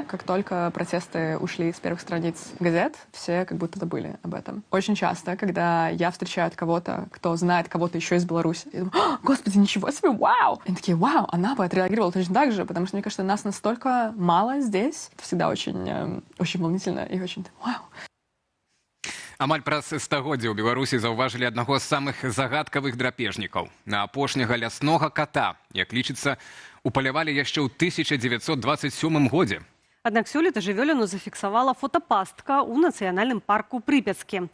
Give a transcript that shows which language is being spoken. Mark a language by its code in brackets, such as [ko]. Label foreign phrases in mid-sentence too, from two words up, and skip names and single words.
[ru] Как только протесты ушли с первых страниц газет, все как будто забыли об этом. Очень часто, когда я встречаю кого-то, кто знает кого-то еще из Беларуси. Я думаю: господи, ничего себе, вау! И они такие: вау, она бы отреагировала точно так же, потому что, мне кажется, нас настолько мало здесь. Это всегда очень, очень волнительно и очень вау. [be] Амаль праз стагоддзя ў Беларусі заўважылі аднаго з самых загадкавых драпежнікаў. На апошняга ляснога кота, як лічыцца, упалявалі яшчэ ў 1927 годзе. Аднак сёлета жывёліну зафіксавала фотапастка ў нацыянальным парку Прыпяцкі.